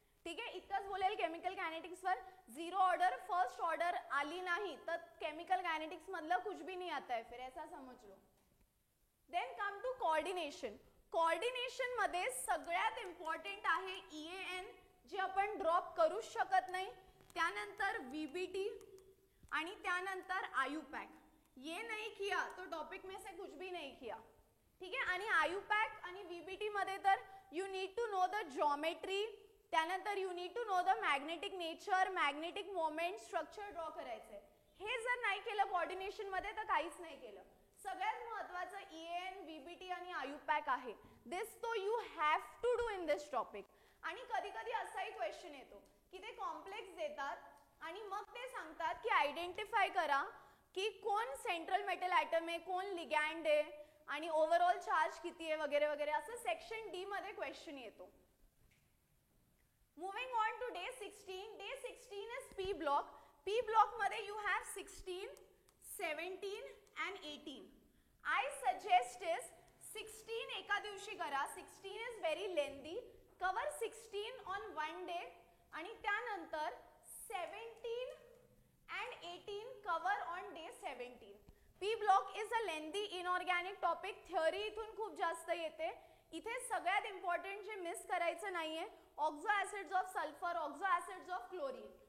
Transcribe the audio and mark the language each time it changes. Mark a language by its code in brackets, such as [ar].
[mr] ठीक आहे, इतकंच बोलेल केमिकल कायनेटिक्स वर. 0 ऑर्डर, फर्स्ट ऑर्डर आली नाही तर केमिकल कायनेटिक्स मधलं [hi] कुछ भी नहीं आता है, फिर ऐसा समझ लो. [en] Then come to coordination. [mr] Coordination मध्ये सगळ्यात इम्पॉर्टंट आहे EAN, जे आपण ड्रॉप करू शकत नाही. त्यानंतर VBT आणि त्यानंतर IUPAC. [hi] ये नहीं किया तो टॉपिक में से कुछ भी नहीं किया. [mr] ठीक आहे, आणि IUPAC आणि VBT मध्ये तर [en] you need to know the geometry, [mr] त्यानंतर [en] you need to know the magnetic nature, magnetic moment, [mr] structure draw करायचंय. हे जर नाही केलं कोऑर्डिनेशन मध्ये तर काहीच नाही केलं. सगळ्यात महत्त्वाचं EAN, VBT आणि IUPAC आहे. [en] This to you have to do in this topic. [mr] आणि कधी कधी असाही क्वेश्चन येतो की ते कॉम्प्लेक्स देतात आणि मग ते सांगतात की आयडेंटिफाय करा की कोण सेंट्रल मेटल ॲटम आहे, कोण लिगॅन्ड आहे आणि ओव्हरऑल चार्ज किती आहे वगैरे वगैरे, असं सेक्शन D मध्ये क्वेश्चन येतो. [en] Moving on to day 16. Day 16 is P block. P block मध्ये you have 16, 17 and 18. I suggest is 16 [mr] एका दिवशी करा. [en] 16 is very lengthy. Cover 16 on one day [mr] आणि त्यानंतर [en] 17 and 18 cover on day 17. P block is a lengthy inorganic topic. [mr] Theory इथून खूप जास्त येते. इथे सगळ्यात इम्पॉर्टंट जे मिस करायचं नाहीये, ऑक्झो acids of sulphur, ऑक्झो acids of chlorine.